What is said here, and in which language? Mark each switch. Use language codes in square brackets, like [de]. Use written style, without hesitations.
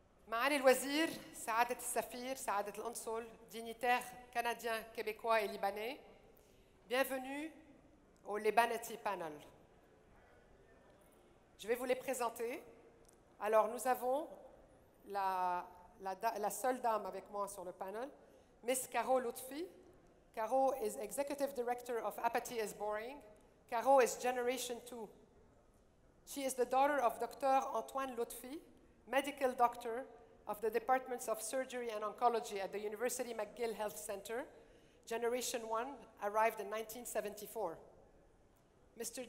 [ar] معالي الوزير، سعادة السفير، سعادة القنصل, [fr] dignitaires canadiens, québécois et libanais, bienvenue au Libanity Panel. Je vais vous les présenter. Alors, nous avons la seule dame avec moi sur le panel, Miss Caro Lutfi. [en] Caro is Executive Director of Apathy is Boring. Caro is Generation 2. She is the daughter of Dr. Antoine Lutfi, medical doctor of the Departments of Surgery and Oncology at the University McGill Health Center. Generation 1 arrived in 1974. Mr.